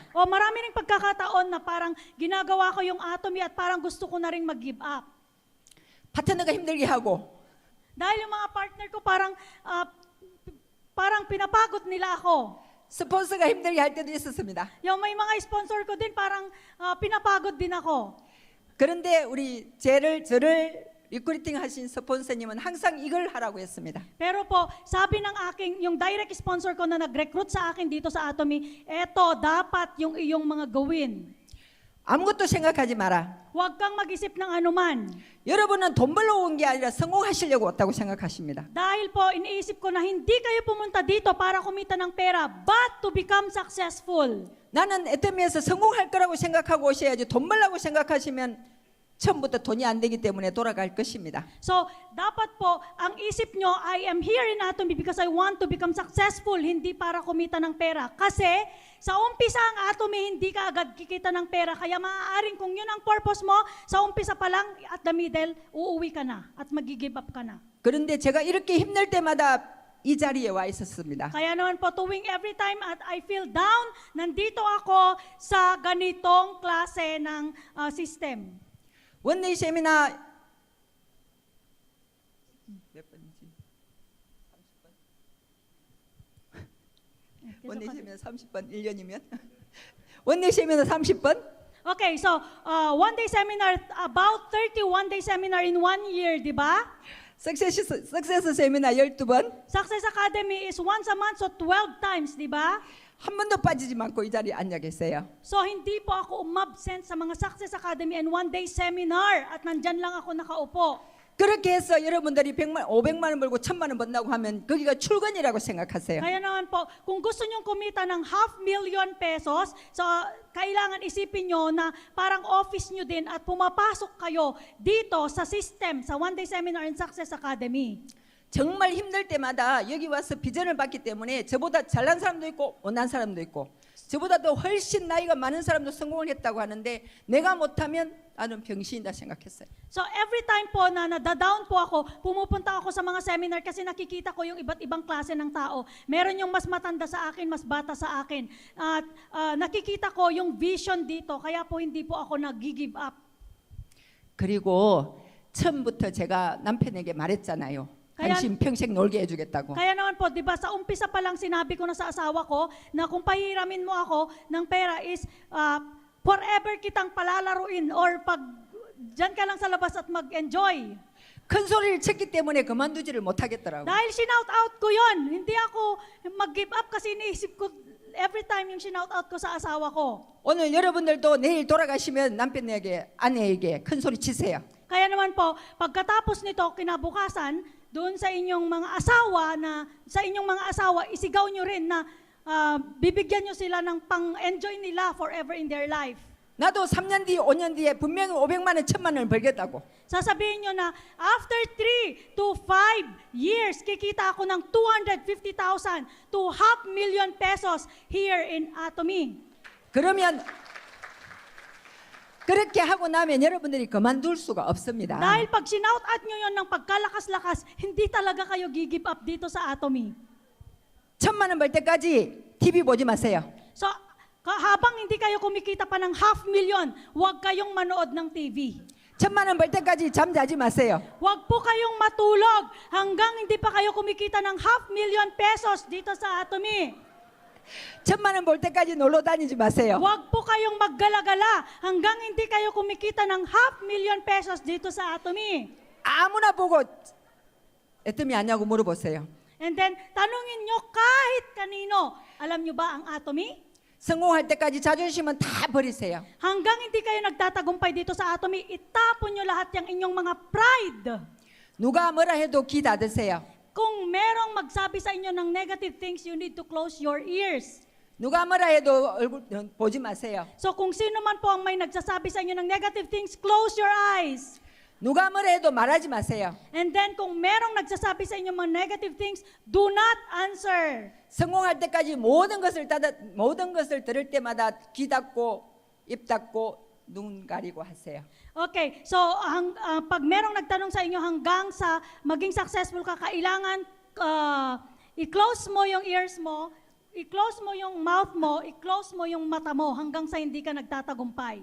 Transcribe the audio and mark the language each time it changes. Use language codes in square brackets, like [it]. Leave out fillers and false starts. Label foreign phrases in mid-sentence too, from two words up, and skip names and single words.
[tl] O marami ring pagkakataon na parang ginagawa ko yung Atomy at parang gusto ko na ring mag-give up. [ko] 파트너가 힘들게 하고 [tl] Dahil yung mga partner ko parang pinapagod nila ako. [ko] 스폰서가 힘들게 할 때도 있었습니다. [tl] Yung may mga sponsor ko din parang pinapagod din ako. [ko] 그런데 우리 저를 리크루팅 하신 스폰서님은 항상 이걸 하라고 했습니다. [tl] Pero po, sabi ng aking, yung [en] direct sponsor [tl] ko na nag-recruit sa akin dito sa Atomy, eto, dapat yung iyong mga gawin. [ko] 아무것도 생각하지 마라. [tl] Huwag kang mag-isip ng anuman. [ko] 여러분은 돈 벌러 온 게 아니라 성공하시려고 왔다고 생각하십니다. [tl] Dahil po, iniisip ko na hindi kayo pumunta dito para kumita ng pera, [en] but to become successful. [ko] 나는 애터미에서 성공할 거라고 생각하고 오셔야지 돈 벌라고 생각하시면 처음부터 돈이 안 되기 때문에 돌아갈 것입니다. [tl] So, dapat po, ang isip nyo, [en] I am here in Atomy because I want to become successful, [tl] hindi para kumita ng pera. Kasi, sa umpisa ang Atomy, hindi ka agad kikita ng pera. Kaya maaaring kung yun ang purpose mo, sa umpisa pa lang, [en] at the middle, [tl] uuwi ka na at mag-give up ka na. [ko] 그런데 제가 이렇게 힘들 때마다 이 자리에 와 있었습니다. [tl] Kaya naman po, tuwing [en] every time [tl] at [en] I feel down, [tl] nandito ako sa ganitong klase ng system. [en] one-day seminar [ko] 몇 번이지? 30번. [en] one-day seminar [ko] 30번 1년이면 [en] one-day seminar [ko] 30번? [en] Okay, so one day seminar, about 30 one-day seminar in 1 year, [tl] di ba? [en] success seminar [ko] 12번? [en] Success Academy is once a month, so 12 times, [tl] di ba? [ko] 한 번도 빠지지 않고 이 자리에 앉아 계세요. [tl] So hindi po ako umabsent sa mga Success Academy and [en] one-day seminar [tl] at nandyan lang ako nakaupo. [ko] 그렇게 해서 여러분들이 500만 원 벌고 1000만 원 번다고 하면 거기가 출근이라고 생각하세요. [tl] Kaya naman po, kung gusto nyong kumita ng 500,000 pesos, so kailangan isipin nyo na parang office nyo din at pumapasok kayo dito sa system, sa [en] one-day seminar and Success Academy. [ko] 정말 힘들 때마다 여기 와서 비전을 받기 때문에 저보다 잘난 사람도 있고 못난 사람도 있고 저보다 더 훨씬 나이가 많은 사람도 성공을 했다고 하는데 내가 못하면 나는 병신이다 생각했어요. [tl] So [en] every time [tl] po na nadadown po ako, pumupunta ako sa mga seminar kasi nakikita ko yung iba't ibang klase ng tao. Meron yung mas matanda sa akin, mas bata sa akin. At nakikita ko yung vision dito, kaya po hindi po ako nag-give up. [ko] 그리고 처음부터 제가 남편에게 말했잖아요. 당신 평생 놀게 해주겠다고. [tl] Kaya naman po, di ba, sa umpisa pa lang sinabi ko na sa asawa ko na kung pahiramin mo ako ng pera is forever kitang palalaruin or pag dyan ka lang sa labas at mag-enjoy. [ko] 큰 소리를 쳤기 때문에 그만두지를 못하겠더라고. [tl] Dahil shinout out ko yon, hindi ako mag-give up kasi iniisip ko [en] every time [tl] yung shinout out ko sa asawa ko. [ko] 오늘 여러분들도 내일 돌아가시면 남편에게 아내에게 큰 소리 치세요. [tl] Kaya naman po, pagkatapos nito, kinabukasan, doon sa inyong mga asawa, isigaw nyo rin na bibigyan nyo sila ng pang-enjoy nila [en] forever in their life. [ko] 나도 3년 뒤, 5년 뒤에 분명히 500만 원, 1000만 원을 벌겠다고. [tl] Sasabihin nyo na, [en] after 3 to 5 years, [tl] kikita ako ng 250,000 to 500,000 pesos [en] here in Atomy. [ko] 그러면 그렇게 하고 나면 여러분들이 그만둘 수가 없습니다. [tl] Dahil pag sinout out nyo yon ng pagkalakas-lakas, hindi talaga kayo [en] give up [tl] dito sa Atomy. [ko] 1000만 원 벌 때까지 TV 보지 마세요. [tl] So, habang hindi kayo kumikita pa ng 500,000, huwag kayong manood ng TV. [ko] 1000만 원 벌 때까지 잠자지 마세요. [tl] Huwag po kayong matulog hanggang hindi pa kayo kumikita ng 500,000 pesos dito sa Atomy. [ko] 1000만 원 벌 때까지 놀러 다니지 마세요. [tl] Huwag po kayong maggala-gala hanggang hindi kayo kumikita ng 500,000 pesos dito sa Atomy. [ko] 아무나 보고 애뜸이 아냐고 물어보세요. [en] And then, [tl] tanungin nyo kahit kanino, alam nyo ba ang Atomy? [ko] 성공할 때까지 자존심은 다 버리세요. [tl] Hanggang hindi kayo nagtatagumpay dito sa Atomy, itapon nyo lahat yung inyong mga pride. [ko] 누가 뭐라 해도 귀 닫으세요. [tl] Kung merong magsabi sa inyo ng [en] negative things, you need to close your ears. [ko] 누가 뭐라 해도 얼굴 보지 마세요. [tl] So kung sino man po ang may nagsasabi sa inyo ng [en] negative things, close your eyes. [ko] 누가 뭐라 해도 말하지 마세요. [en] And then [tl] kung merong nagsasabi sa inyo mga [en] negative things, do not answer. [ko] 성공할 때까지 모든 것을 들을 때마다 귀 닫고 입 닫고 눈 가리고 하세요. [tl] Okay, so pag merong nagtanong sa inyo hanggang sa maging successful ka, kailangan i-close mo yung ears mo, i-close mo yung mouth mo, i-close mo yung mata mo hanggang sa hindi ka nagtatagumpay.